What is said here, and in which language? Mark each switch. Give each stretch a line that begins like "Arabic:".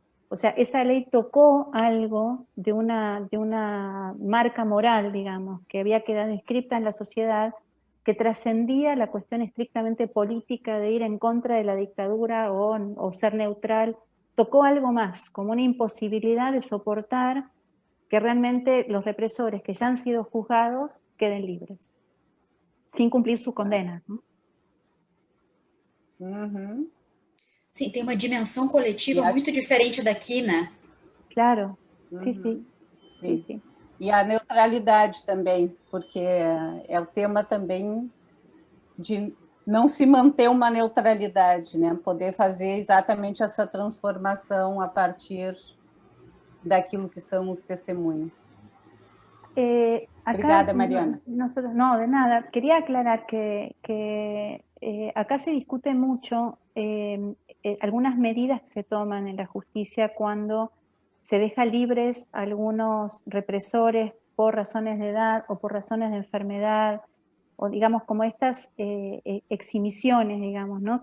Spanish: O sea, esa ley tocó algo de una marca moral, digamos, que había quedado inscripta en la sociedad, que trascendía la cuestión estrictamente política de ir en contra de la dictadura o ser neutral. Tocó algo más, como una imposibilidad de soportar que realmente los represores que ya han sido juzgados queden libres, sin cumplir su condena, ¿no?
Portuguese: Sim, tem uma dimensão coletiva muito diferente daqui, né? Claro, sim. E a neutralidade também, porque é o tema também de não se manter uma neutralidade, né? Poder fazer exatamente essa transformação a partir daquilo que são os testemunhos. Obrigada, Mariana.
Spanish: No, de nada. Quería aclarar que acá se discute mucho algunas medidas que se toman en la justicia cuando se deja libres a algunos represores por razones de edad o por razones de enfermedad, o digamos como estas exhibiciones, digamos, ¿no?